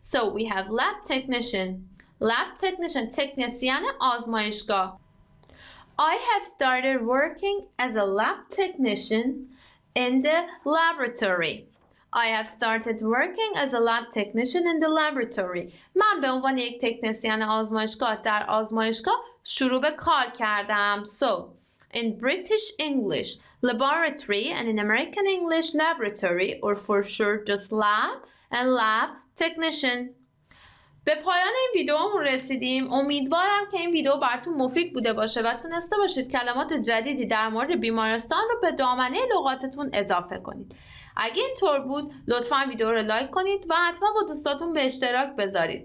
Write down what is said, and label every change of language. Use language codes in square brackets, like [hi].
[en] So we have lab technician, [fa] تکنسین آزمایشگاه. [en] I have started working as a lab technician in the laboratory. I have started working as a lab technician in the laboratory. [fa] من به عنوان یک تکنسین آزمایشگاه در آزمایشگاه شروع به کار کردم. [en] So, in British English, laboratory, and in American English, laboratory, or for short just lab and lab technician. [fa] به پایان این ویدیومون رسیدیم. امیدوارم که این ویدیو براتون مفید بوده باشه و تونسته باشید کلمات جدیدی در مورد بیمارستان رو به دامنه لغاتتون اضافه کنید. اگه اینطور بود لطفاً ویدیو رو لایک کنید و حتما با دوستاتون به اشتراک بذارید.